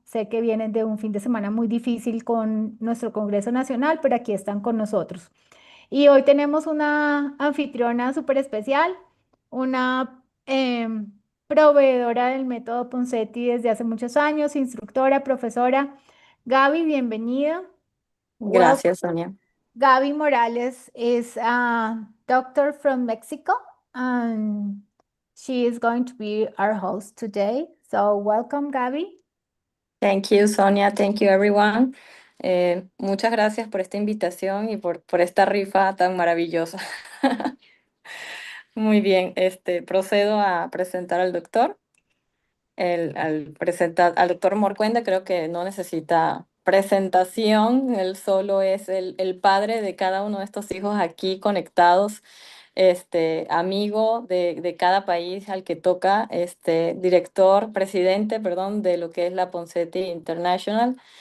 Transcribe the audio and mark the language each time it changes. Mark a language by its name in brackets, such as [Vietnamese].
[Spanish] Sé que vienen de un fin de semana muy difícil con nuestro Congreso Nacional, pero aquí están con nosotros. Y hoy tenemos una anfitriona súper especial, una proveedora del método Ponseti desde hace muchos años, instructora, profesora. Gaby, bienvenida. [English] Welcome. [Spanish] Gracias, Sonia. [English] Gaby Morales is a doctor from Mexico, and she is going to be our host today. So welcome, Gaby. Thank you, Sonia. Thank you, everyone. [Spanish] Muchas gracias por esta invitación y por esta rifa tan maravillosa. Muy bien, procedo a presentar al doctor. Al doctor Morcuenda creo que no necesita presentación, él solo es el padre de cada uno de estos hijos aquí conectados, amigo de cada país al que toca, presidente, perdón, de lo que es la Ponseti International.